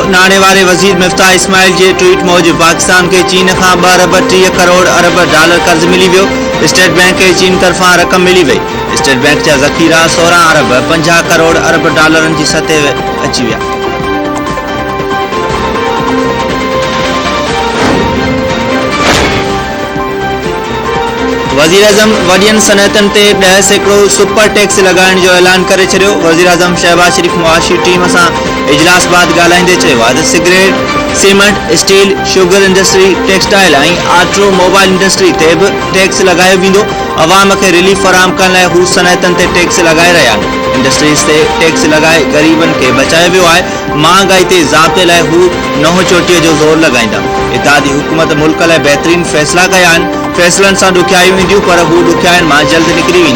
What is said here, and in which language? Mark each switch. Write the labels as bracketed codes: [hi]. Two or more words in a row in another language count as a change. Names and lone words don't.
[sd] नाणे वारे वज़ीर मिफ्ताह इस्माइल जे ट्वीट मूजिब पाकिस्तान के चीन खां 2 अरब 30 करोड़ अरब डॉलर कर्ज मिली वियो। स्टेट बैंक के चीन तरफां रक़म मिली वई। स्टेट बैंक जा ज़ख़ीरा 16 अरब 50 करोड़ अरब डॉलरनि जी सतह अची विया। वज़ीर आज़म वॾियनि सनअतनि ते 10% [en] super tax [sd] लॻाइण जो ऐलान करे छॾियो। वज़ीर आज़म शहबाज शरीफ़ मुआशी टीम सां इजलास बाद ॻाल्हाईंदे चयो आहे त सिगरेट, सीमेंट, स्टील, [en] sugar industry, [sd] टेक्सटाइल ऐं [en] automobile industry [sd] ते बि टैक्स लॻायो वेंदो। अवाम खे रिलीफ फराहम करण लाइ हू सनअतनि ते टैक्स लॻाए रहिया आहिनि। इंडस्ट्रीज़ ते टैक्स लॻाए ग़रीबनि खे बचायो वियो आहे। महांगाई ते ज़ाब्ते लाइ हू नओं चोटीअ जो ज़ोर लॻाईंदा। इत्तेहादी हुकूमत मुल्क लाइ बहितरीन फ़ैसिला कया आहिनि। फ़ैसिलनि सां ॾुखियायूं ईंदियूं पर हू ॾुखियाईनि मां जल्द निकिरी वेंदा।